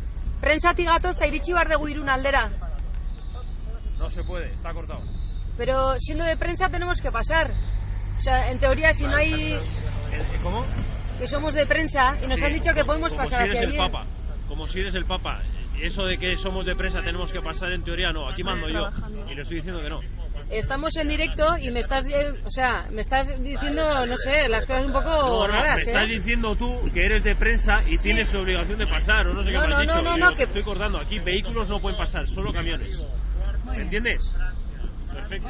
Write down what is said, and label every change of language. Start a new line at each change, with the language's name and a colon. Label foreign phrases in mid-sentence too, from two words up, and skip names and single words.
Basque: Prentsatik gatoz eta iritsi bar dugu Irun aldera.
Spanish: No se puede, está cortado. Pero siendo de prensa tenemos que pasar. O sea, en teoría si no hay... ¿Cómo? Que somos de prensa y nos han dicho que podemos pasar hacia allí. Como si eres el Papa. Eso de que somos de prensa tenemos que pasar, en teoría no, aquí mando yo. Y le estoy diciendo que no. Estamos en directo y me estás, me estás diciendo, no sé, las cosas un poco raras, me estás diciendo tú que eres de prensa y tienes obligación de pasar, o no sé qué me has dicho. No, que estoy cortando, aquí vehículos no pueden pasar, solo camiones. ¿Me entiendes? Perfecto.